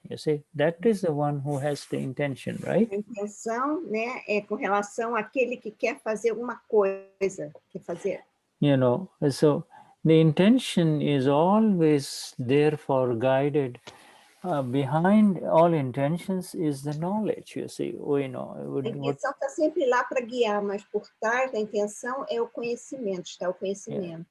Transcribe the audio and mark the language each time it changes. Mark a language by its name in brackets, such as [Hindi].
[English] You see, that is the one who has the intention, right? [Portuguese] A intenção, né, é com relação àquele que quer fazer alguma coisa, quer fazer. [English] You know, so the intention is always therefore guided. Behind all intentions is the knowledge, you see. [Portuguese] A intenção está sempre lá para guiar, mas por trás da intenção é o conhecimento, está o conhecimento.